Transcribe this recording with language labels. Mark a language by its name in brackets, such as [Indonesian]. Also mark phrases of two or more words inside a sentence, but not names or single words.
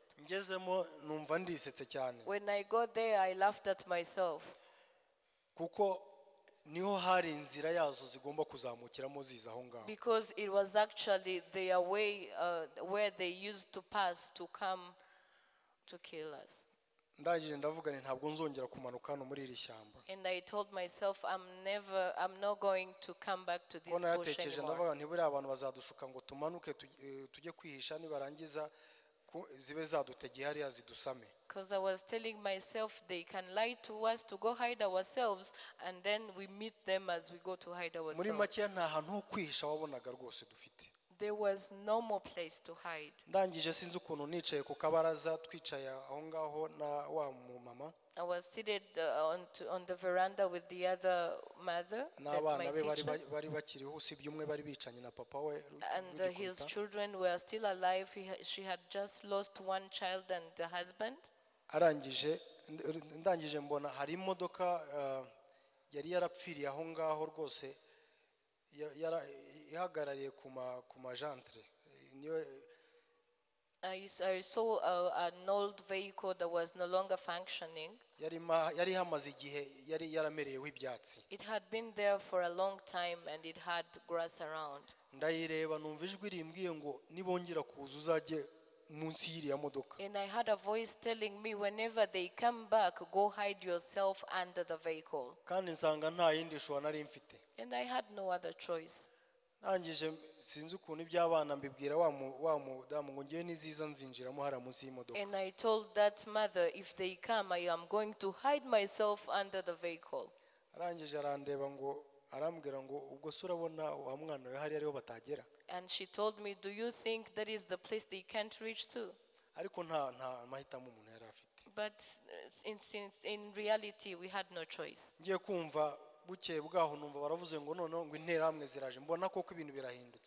[Kinyarwanda] Ngezemo numva ndisetse cyane. [English] When I got there, I laughed at myself. [Kinyarwanda] Kuko niho hari inzira yazo zigomba kuzamukiramo ziza aho ngaho. [English] Because it was actually their way where they used to pass to come to kill us. [Kinyarwanda] Ndangije ndavuga nti ntabwo nzongera kumanuka hano muri iri shyamba. [English] And I told myself I'm not going to come back to this bush [Kinyarwanda] Natekereje [English] anymore. [Kinyarwanda] ndavuga nti buri abantu bazadushuka ngo tumanuke tujye kwihisha nibarangiza zibe zadutegeye hariya zidusame. [English] Because I was telling myself they can lie to us to go hide ourselves, and then we meet them as we go to hide ourselves. [Kinyarwanda] Muri make nta hantu ho kwihisha wabonaga rwose dufite. [English] There was no more place to hide. [Kinyarwanda] Ndangije sinzi ukuntu nicaye ku kabaraza twicaye aho ngaho na wa mama. [English] I was seated on the veranda with the other mother, [Kinyarwanda] n'abana be bari bakiriho usibye umwe bari bicanye na papa we. [English] And his children were still alive. She had just lost one child and the husband. [Kinyarwanda] Ndangije mbona hari imodoka yari yarapfiriye aho ngaho rwose ihagarariye ku majantre. [English] I saw an old vehicle that was no longer functioning. [Kinyarwanda] Yari hamaze igihe yari yaramereyeho ibyatsi. [English] It had been there for a long time and it had grass around. [Kinyarwanda] Ndayireba numva ijwi rimbwiye ngo nibongera kuza uzajye munsi y'iriya modoka. [English] And I had a voice telling me, whenever they come back, go hide yourself under the vehicle. [Kinyarwanda] Kandi nsanga nta yindi shwa nari mfite. [English] And I had no other choice. [Kinyarwanda] Nangije sinzi ukuntu iby'abana mbibwira wa mudamu ngo ngiye niziza nzinjiramo hara munsi y'imodoka. [English] And I told that mother, if they come, I am going to hide myself under the vehicle. [Kinyarwanda] Arangije arandeba ngo arambwira ngo ubwo se urabona wa mwana we hari ariho batagera. [English] And she told me, do you think that is the place they can't reach to? [Kinyarwanda] Ariko nta mahitamo umuntu yari afite. [English] But in reality we had no choice. [Kinyarwanda] Ngiye kumva bukeye bwaho numva baravuze ngo noneho ngo interahamwe ziraje, mbona koko ibintu birahindutse.